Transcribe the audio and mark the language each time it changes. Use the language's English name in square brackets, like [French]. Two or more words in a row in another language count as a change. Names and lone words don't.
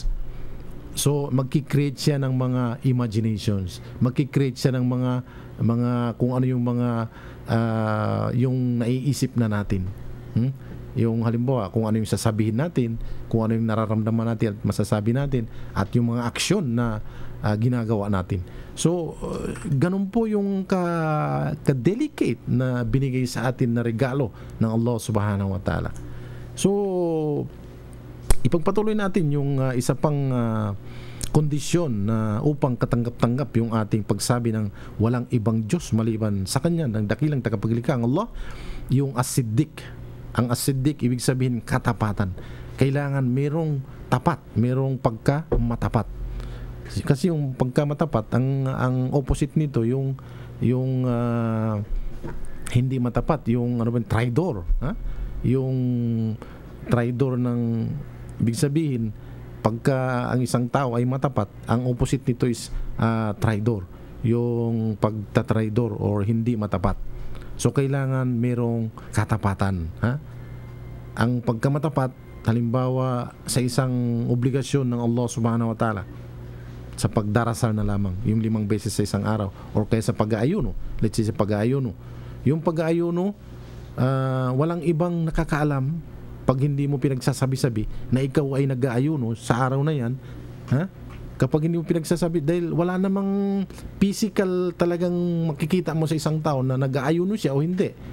[Filipino] So magki-create siya ng mga imaginations, magki-create siya ng mga kung ano yung mga yung naiisip na natin. Yung halimbawa, kung ano yung sasabihin natin, kung ano yung nararamdaman natin at masasabi natin, at yung mga aksyon na ginagawa natin. So, ganun po yung ka-delicate na binigay sa atin na regalo ng Allah [Arabic] سبحانه وتعالى. [Filipino] So, ipagpatuloy natin yung isa pang kondisyon na upang katanggap-tanggap yung ating pagsabi ng walang ibang Diyos maliban sa Kanya, ng dakilang tagapaglikha ang Allah, yung as-siddiq. Ang as-siddiq, ibig sabihin katapatan. Kailangan merong tapat, merong pagkamatapat. Kasi yung pagkamatapat, ang opposite nito, yung hindi matapat, yung traidor. Yung traidor ng, ibig sabihin, pagka ang isang tao ay matapat, ang opposite nito is traidor, yung pagtatraidor or hindi matapat. So kailangan merong katapatan. Ang pagkamatapat, halimbawa sa isang obligasyon ng Allah [Arabic] سبحانه وتعالى, [Filipino] sa pagdarasal na lamang, yung 5 beses sa isang araw, or kaya sa pag-aayuno, [English] let's say [Filipino] sa pag-aayuno, yung pag-aayuno walang ibang nakakaalam pag hindi mo pinagsasabi-sabi na ikaw ay nag-aayuno sa araw na yan, ha? Kapag hindi mo pinagsasabi, dahil wala namang physical talagang makikita mo sa isang tao na nag-aayuno siya o hindi.